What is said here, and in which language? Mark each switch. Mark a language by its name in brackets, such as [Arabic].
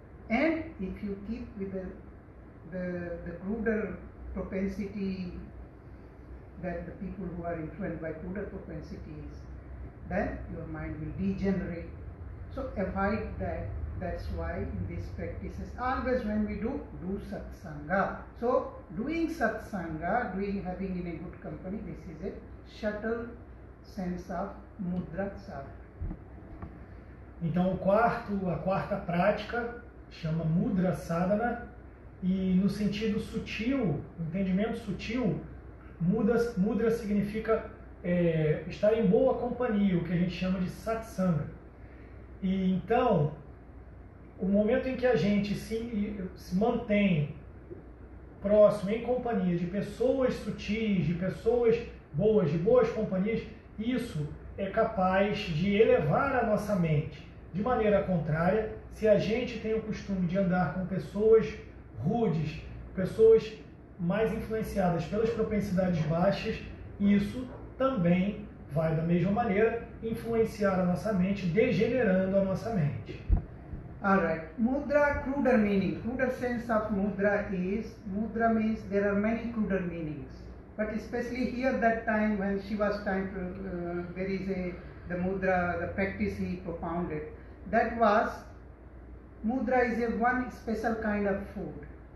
[English] And if you keep with the cruder propensity, that the people who are influenced by cruder propensities, then your mind will degenerate. So avoid that. That's why in these practices, always when we do satsanga. So doing satsanga, having in a good company, this is a subtle sense of mudra sadhana. [Portuguese] Então a quarta prática chama Mudra Sadhana, e no sentido sutil, no entendimento sutil, mudra significa estar em boa companhia, o que a gente chama de satsanga. E então, o momento em que a gente se mantém próximo, em companhia de pessoas sutis, de pessoas boas, de boas companhias, isso é capaz de elevar a nossa mente. De maneira contrária, se a gente tem o costume de andar com pessoas rudes, pessoas mais influenciadas pelas propensidades baixas, isso também vai, da mesma maneira, influenciar a nossa mente, degenerando a nossa mente. [English] Alright, mudra, cruder meaning. Cruder sense of mudra means there are many cruder meanings. But especially here that time when Shiva's time, there is the mudra, the practice he propounded. That was, mudra is a one special kind of food.